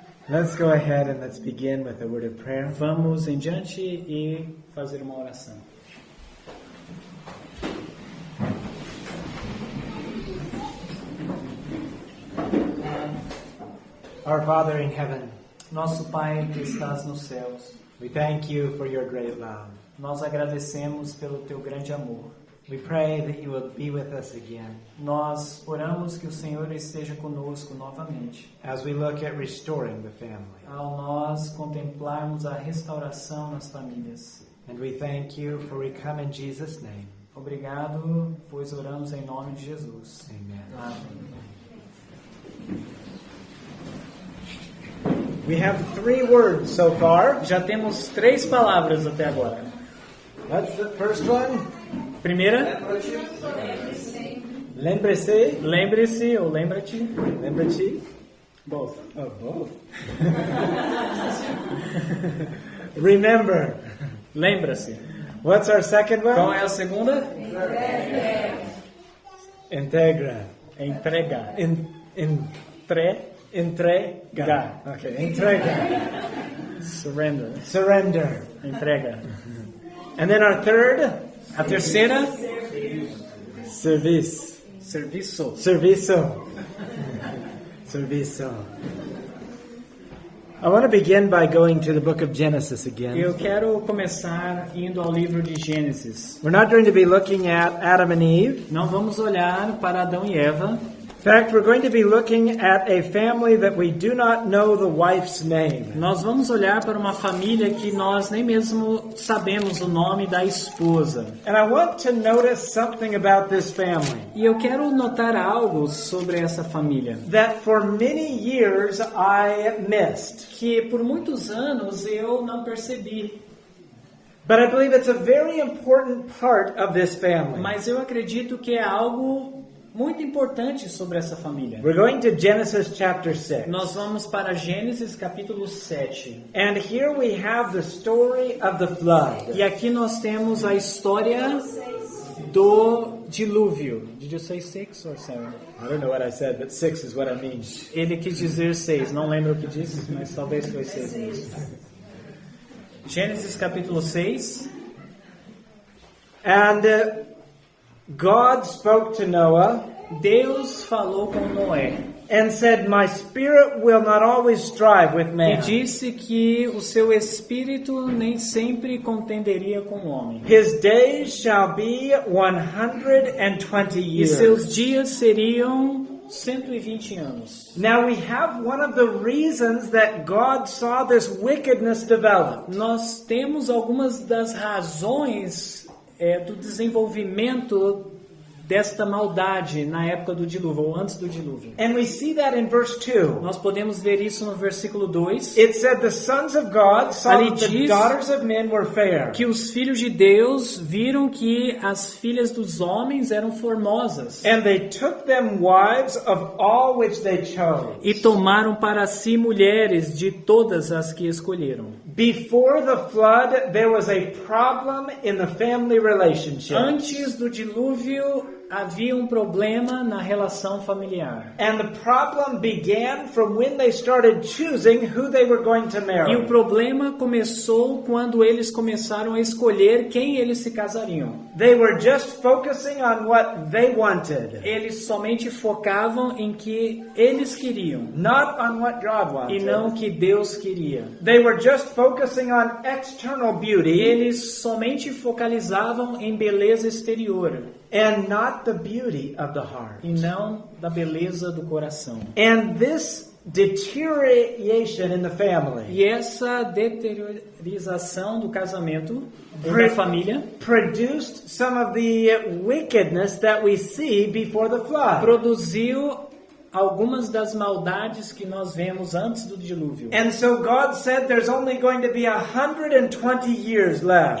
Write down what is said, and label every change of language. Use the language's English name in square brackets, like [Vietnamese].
[English] Let's go ahead and let's begin with a word of prayer. [Portuguese] Vamos em diante e fazer uma oração. [English] Our Father in heaven, [Portuguese] Nosso Pai que estás nos céus, [English] we thank you for your great love. [Portuguese] nós agradecemos pelo teu grande amor. [English] We pray that you will be with us again [Portuguese] Nós oramos que o Senhor esteja conosco novamente, [English] as we look at restoring the family. [Portuguese] ao nós contemplarmos a restauração nas famílias. [English] And we thank you for we come in Jesus' name. [Portuguese] Obrigado, pois oramos em nome de Jesus. [English] Amen. [Portuguese] Amém. [English] We have 3 words so far. [Portuguese] Já temos 3 palavras até agora. [English] What's the first one? [Portuguese] Primeira, Lembre-se. lembre-se ou lembra-te. Lembre-te. [English] Both. Oh, both. Remember. [Portuguese] Lembra-se. [English] What's our second one? [Portuguese] Qual é a segunda? Integra. Entregar. Entrega. Okay, entrega. [English] Surrender. Surrender. [Portuguese] Entrega. [English] And then our third? [Portuguese] A terceira, [English] Service. [Portuguese] serviço. Serviço. Serviço. [English] I want to begin by going to the book of Genesis again. [Portuguese] Eu quero começar indo ao livro de Gênesis. [English] We're not going to be looking at Adam and Eve. [Portuguese] Não vamos olhar para Adão e Eva. [English] In fact, we're going to be looking at a family that we do not know the wife's name. [Portuguese] Nós vamos olhar para uma família que nós nem mesmo sabemos o nome da esposa. [English] And I want to notice something about this family [Portuguese] E eu quero notar algo sobre essa família [English] that for many years I missed. [Portuguese] que por muitos anos eu não percebi. [English] But I believe it's a very important part of this family. [Portuguese] Mas eu acredito que é algo muito importante sobre essa família. [English] We're going to Genesis chapter 6. [Portuguese] Nós vamos para Gênesis capítulo 7. [English] And here we have the story of the flood. [Portuguese] E aqui nós temos a história do dilúvio. [English] Did you say 6 or 7? I don't know what I said, but 6 is what I mean. [Portuguese] Ele quis dizer 6, não lembro o que disse, mas talvez foi 6 mesmo. Gênesis capítulo 6. [English] And God spoke to Noah [Portuguese] Deus falou com Noé [English] and said, "My spirit will not always strive with man. [Portuguese] disse que o seu espírito nem sempre contenderia com o homem. [English] His days shall be 120 [Portuguese] E [English] years." [Portuguese] seus dias seriam 120 anos. [English] Now we have one of the reasons that God saw this wickedness develop. [Portuguese] Nós temos algumas das razões do desenvolvimento desta maldade na época do dilúvio, ou antes do dilúvio. [English] And we see that in verse 2. [Portuguese] Nós podemos ver isso no versículo 2, [English] It said the sons of God saw [Portuguese] Ali [English] that the [Portuguese] diz [English] daughters of men were fair. [Portuguese] que os filhos de Deus viram que as filhas dos homens eram formosas [English] And they took them wives of all which they chose. [Portuguese] e tomaram para si mulheres de todas as que escolheram. [English] Before the flood, there was a problem in the family relationship. [Portuguese] Antes do dilúvio, havia um problema na relação familiar. [English] And the problem began from when they started choosing who they were going to [Portuguese] E o [English] marry. [Portuguese] problema começou quando eles começaram a escolher quem eles se casariam. [English] They were just focusing on what they wanted, [Portuguese] Eles somente focavam em que eles queriam [English] not on what God [Portuguese] e [English] wanted. [Portuguese] não que Deus queria. [English] They were just focusing on external beauty [Portuguese] Eles somente focalizavam em beleza exterior [English] and not the beauty of the heart. [Portuguese] e não da beleza do coração. [English] And this deterioration in the family [Portuguese] E essa deteriorização do casamento ou da família [English] produced some of the wickedness that we see before the flood. [Portuguese] produziu algumas das maldades que nós vemos antes do dilúvio. [English] And so God said there's only going to be 120 years left.